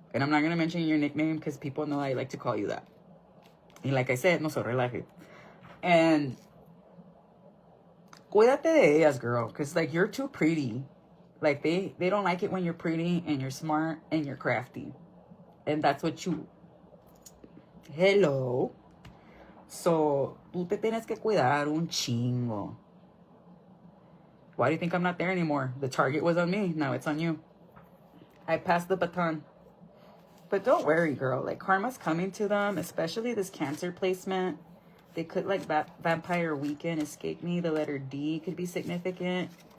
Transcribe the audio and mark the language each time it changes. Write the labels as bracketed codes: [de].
[en] And I'm not going to mention your nickname because people know I like to call you that. And like I said, [es] no se relaje. [en] And [es] cuídate de ellas, [en] girl, because like you're too pretty. Like they don't like it when you're pretty and you're smart and you're crafty. And that's what you... Hello. [es] So, tú te tienes que cuidar un chingo. [en] Why do you think I'm not there anymore? The target was on me. Now it's on you. I passed the baton. But don't worry, girl. Like, karma's coming to them, especially this Cancer placement. They could, like, Vampire Weekend escape me. The letter D could be significant.